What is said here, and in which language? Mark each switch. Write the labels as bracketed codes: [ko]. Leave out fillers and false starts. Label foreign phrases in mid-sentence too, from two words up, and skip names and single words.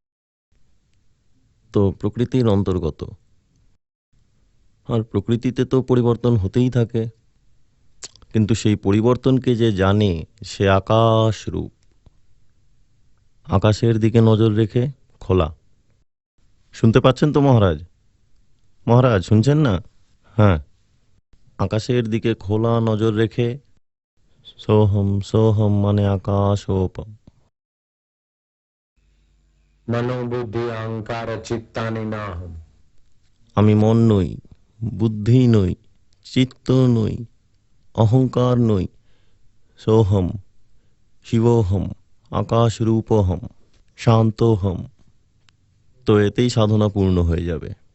[bn] তো প্রকৃতির অন্তর্গত, আর প্রকৃতিতে তো পরিবর্তন হতেই থাকে, কিন্তু সেই পরিবর্তনকে যে জানে সে আকাশ রূপ। আকাশের দিকে নজর রেখে খোলা। শুনতে পাচ্ছেন তো মহারাজ? মহারাজ শুনছেন না? হ্যাঁ। আকাশের দিকে খোলা নজর রেখে [sa] সোহম সোহম [bn] মানে আকাশোপম। [sa] मनोबुद्धि अहंकार चित्तानि नाहम। [bn] আমি মন নই, বুদ্ধি নই, চিত্ত নই, অহংকার নই, [sa] সোহম শিবোহম আকাশরূপহম শান্তোহম। [bn] তো এতেই সাধনা পূর্ণ হয়ে যাবে।